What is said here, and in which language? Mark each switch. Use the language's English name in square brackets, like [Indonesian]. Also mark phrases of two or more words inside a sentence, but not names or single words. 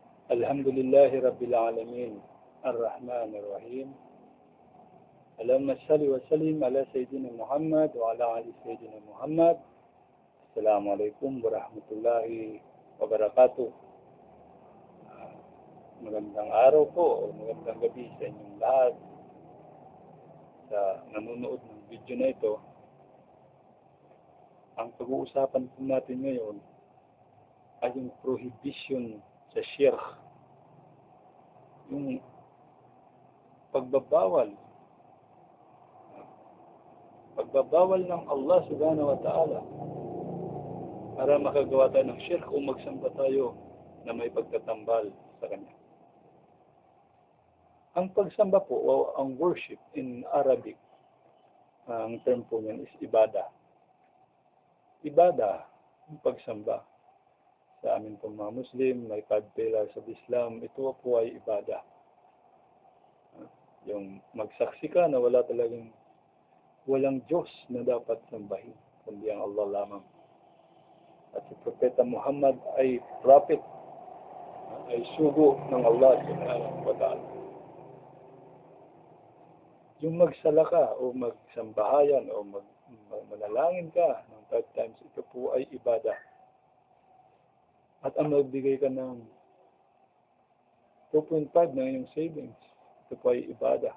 [Arabic] الحمد لله رب العالمين. الرحمن الرحيم. اللهم صل وسلم على سيدنا محمد وعلى آل سيدنا محمد. السلام عليكم ورحمة الله وبركاته. [Filipino] Magandang araw po o magandang gabi sa inyong lahat. Sa nanonood ng video na ito, ang pag-uusapan po natin ngayon ay yung prohibition sa shirk. Yung pagbabawal ng Allah [Arabic] سبحانه وتعالى [Filipino] para makagawa tayo ng shirk o magsamba tayo na may pagtatambal sa Kanya. Ang pagsamba po o ang [English] worship in Arabic, [Filipino] ang term po niyan is ibadah. Ibadah, ang pagsamba. Sa amin pong mga Muslim, may 5 [English] pillars of Islam, [Filipino] ito po ay ibadah. Yung magsaksi ka na walang Diyos na dapat sambahin, kundi ang Allah lamang. At si Propeta Muhammad ay prophet, ay sugo ng Allah [Arabic] سبحانه وتعالى. [Filipino] Yung magsala ka o magsambahayan o manalangin ka ng 5 times, ito po ay ibadah. At ang magbigay ka ng 2.5 na iyong savings, ito po ay ibadah.